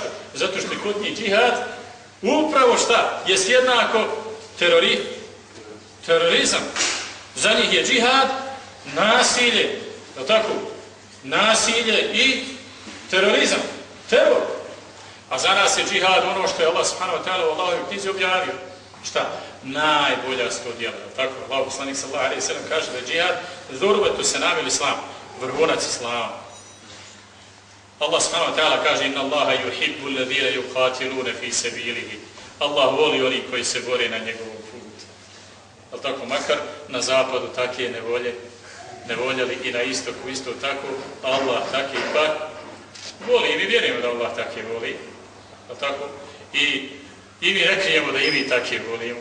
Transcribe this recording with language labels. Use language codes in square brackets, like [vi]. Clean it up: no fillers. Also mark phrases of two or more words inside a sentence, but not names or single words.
[bs] Zato što je kod njih džihad upravo šta? Jest jednako terorizam. Za njih je džihad nasilje, jel tako? Nasilje i terorizam. Teror. A za nas je džihad ono što je Allah [ar] سبحانه وتعالى [bs] u Allahovoj knjizi objavio. Šta? Najbolja sto djela. Tako, Allah poslanik [ar] صلى الله عليه وسلم [bs] kaže da je džihad [ar] ذروة سنام الإسلام, [bs] vrhunac islama. [ar] الله سبحانه وتعالى kaže إن الله يحب الذين يقاتلون في سبيله. [bs] Allah voli oni koji se bore na njegovom putu. Al tako, makar na zapadu takve ne voljeli i na istoku isto tako, Allah takve pak voli i mi vjerujemo da Allah takve voli. Al tako? I mi ne krijemo da i mi takve volimo.